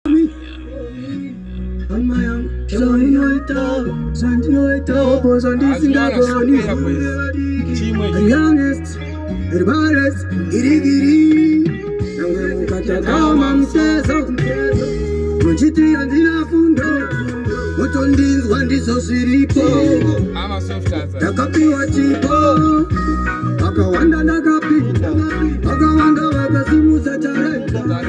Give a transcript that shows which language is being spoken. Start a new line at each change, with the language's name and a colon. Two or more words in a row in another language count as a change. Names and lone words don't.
Shona: Hama yangu, zvandinoita, zvandinoita, opo zvandisingagoni. Chimwe.
English: The youngest, the baddest, giri giri.
Shona: Nyangwe mukatakama mutezo, muchiti handina fundo, mutondinzwa ndizvo zviripo.
English: Ama soft answer.
Shona: Ndakapiwa chipo, vakawanda ndakapinda, vakawanda vakasimudza talenta.